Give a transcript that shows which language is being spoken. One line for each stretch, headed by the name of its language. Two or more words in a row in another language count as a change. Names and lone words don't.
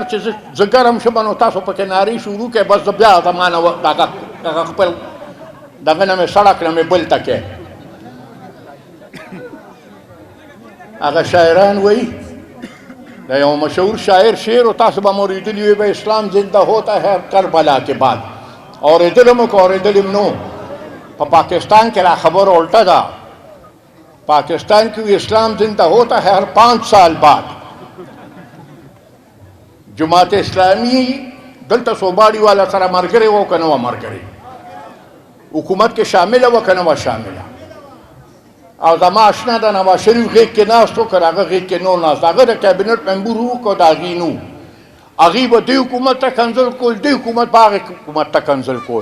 Pashto: چې زه ګرم شم نو تاسو پکې نارې شروع کړئ بس بیا زمانه دغه خپل دغه نه مې سړک نه مې بل ته کې هغه شاعران وی د یو مشهور شاعر شعر و تاسو به مو اورېدلي وي به
Urdu: اسلام زنده ہوتا ہے کربلا کے بعد
Pashto: اورېدلی مو که اورېدلی م نو په پاکستان کې را خبره الټه ده
Urdu: پاکستان کی اسلام زندہ ہوتا ہے ہر 5 سال بعد
Pashto: جماعت اسلامی دلتا صوباڑی والا سره مرګري وو کنه مرګري حکومت کې شامله وه که نه وه شامله. او زما اشنا د نواز شریف غېږ کې ناست و که د هغه غېږ کې نو ناست، هغه د
English: cabinet member
Pashto: و که د هغې نو، هغوی به دې حکومت ته کنځل کول، دې حکومت به هغې حکومت ته کنځل کول.